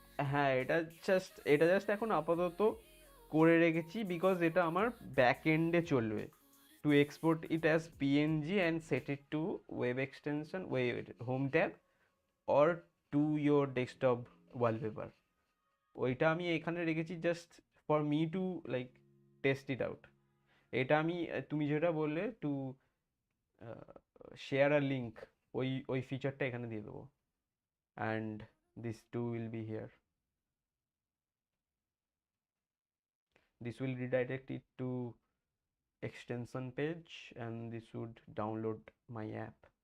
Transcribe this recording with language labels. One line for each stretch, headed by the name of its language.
Bangla: হ্যাঁ, এটা জাস্ট এখন আপাতত করে রেখেছি বিকজ এটা আমার ব্যাক এন্ডে চলবে,
English: to export it as png and set it to web extension, web home tab or to your desktop wallpaper.
Bangla: ওইটা আমি এখানে রেখেছি
English: Just for me to like test it out.
Bangla: এটা আমি তুমি যেটা বললে
English: to share a link,
Bangla: ওই ফিচারটা এখানে দিয়ে দেবো,
English: And this to will be here. This will redirect it to extension page and this would download my app.